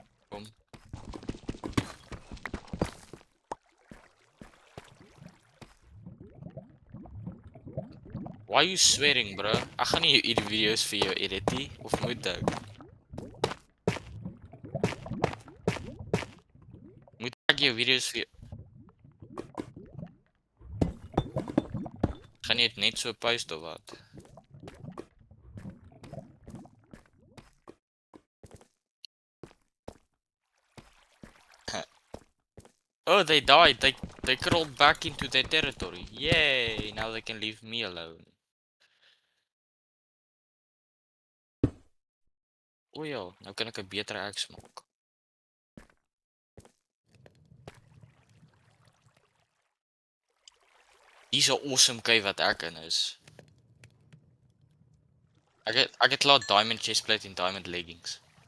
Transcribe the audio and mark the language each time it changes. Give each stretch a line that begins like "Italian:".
Afrikaans: Kom.
English: Why are you swearing, bro?
Afrikaans: Ek gaan nie hierdie video's vir jou edit nie, of moet ek? Moet ek jou video's vir jou... Gaan jy dit net so post of wat?
English: Oh, they died. They crawled back into their territory. Yay! Now they can leave me alone.
Afrikaans: O ja, nou kan ek 'n betere axe maak. Hier's 'n awesome cave wat ek in is. Ek het laat diamond chestplate en diamond leggings.